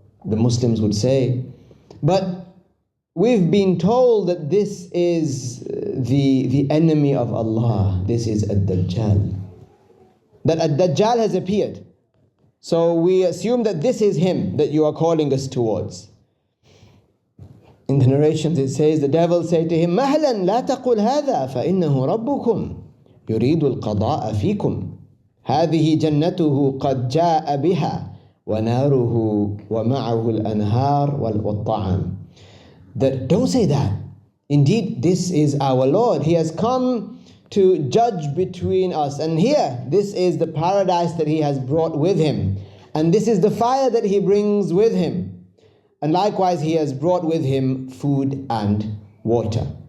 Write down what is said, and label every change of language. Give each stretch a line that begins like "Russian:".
English: The Muslims would say, but we've been told that this is the enemy of Allah. This is Al-Dajjal. That Al-Dajjal has appeared. So we assume that this is him that you are calling us towards. In the narrations it says, the devil say to him,
Arabic: مَهْلًا لَا تَقُلْ هَذَا فَإِنَّهُ رَبُّكُمْ يُرِيدُ الْقَضَاءَ فِيكُمْ هَذِهِ جَنَّتُهُ قَدْ جَاءَ بِهَا وَنَارُهُ وَمَعَهُ الْأَنْهَارُ وَالطَّعَامُ.
English: That don't say that. Indeed, this is our Lord. He has come to judge between us. And here, this is the paradise that he has brought with him. And this is the fire that he brings with him. And likewise, he has brought with him food and water.